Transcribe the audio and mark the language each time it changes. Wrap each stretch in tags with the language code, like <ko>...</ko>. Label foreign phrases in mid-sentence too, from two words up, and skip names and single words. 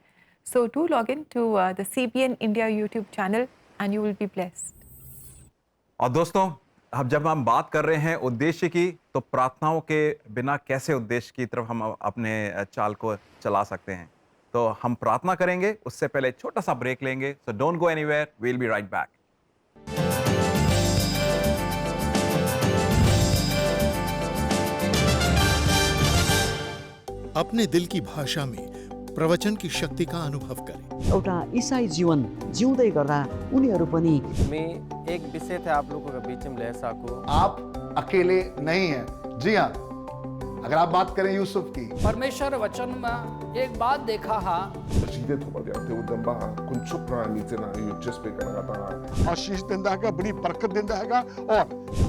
<en>so do log in to the CBN India YouTube channel and you will be blessed.</en> <hi>और दोस्तों, अब जब हम बात कर रहे हैं उद्देश्य की, तो प्रार्थनाओं के बिना कैसे उद्देश्य की तरफ हम अपने चाल को चला सकते हैं। तो हम प्रार्थना करेंगे, उससे पहले छोटा सा ब्रेक लेंगे।</hi> <en>so don't go anywhere, we will be right back.</en> <hi>अपने दिल की भाषा में प्रवचन की शक्ति का अनुभव करें।</hi> <ne>एउटा ईसाई जीवन जिउँदै गर्दा उनीहरू पनि।</ne> <hi>मैं एक विषय थे आप लोगों के बीच में ले सकूं। आप अकेले नहीं हैं। जी हाँ, अगर आप बात करें यूसुफ की, परमेश्वर वचन में एक बात देखा हा आशीष देता है, बड़ी बरकत देता है और</hi>